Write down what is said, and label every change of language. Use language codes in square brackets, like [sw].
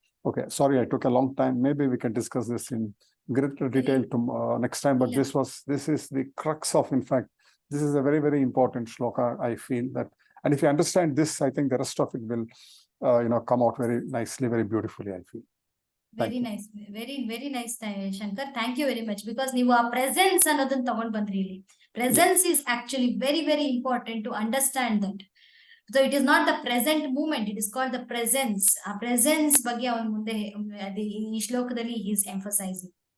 [en] Okay, sorry, I took a long time. Maybe we can discuss this in greater detail next time, but this is the crux of, in fact, this is a very, very important shloka, I feel that. And if you understand this, I think the rest of it will, come out very nicely, very beautifully, I feel. Very nice, very nice, Shankar. Thank you very much, because [kn] ನೀವು ಆ presence ಅನ್ನೋದನ್ನ ತಗೊಂಡ್ ಬಂದ್ರಿ ಇಲ್ಲಿ. [en] Presence is actually very, very important to understand that. So it is not the present moment, it is called the presence. [kn] ಆ presence ಬಗ್ಗೆ ಅವನ ಮುಂದೆ ಈ ಶ್ಲೋಕದಲ್ಲಿ [en] he is emphasizing.